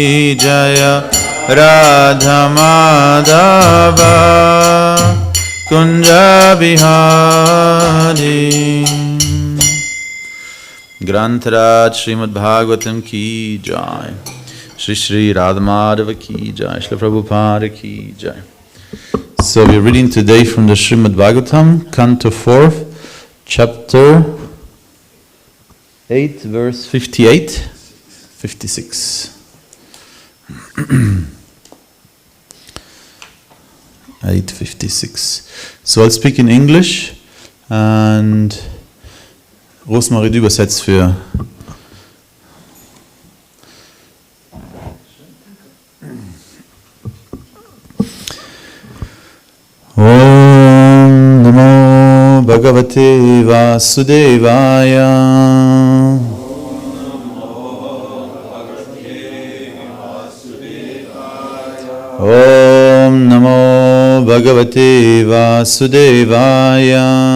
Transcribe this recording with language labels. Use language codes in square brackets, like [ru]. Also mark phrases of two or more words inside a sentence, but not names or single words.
[sa] जय राधा माधव कुञ्ज बिहारी. [hi] ग्रन्थराज श्रीमद् भागवतम् की जय. श्री श्री राधा माधव की जय. श्री प्रभुपाद की जय. [en] So we're reading today from the Śrīmad Bhāgavatam, Canto 4, Chapter 8, verse 58, 56. 8:56. So I'll speak in English and Rosmarie [de] übersetzt für [sa] ओं नमो भगवते वासुदेवाय. ओं नमो भगवते वासुदेवाय.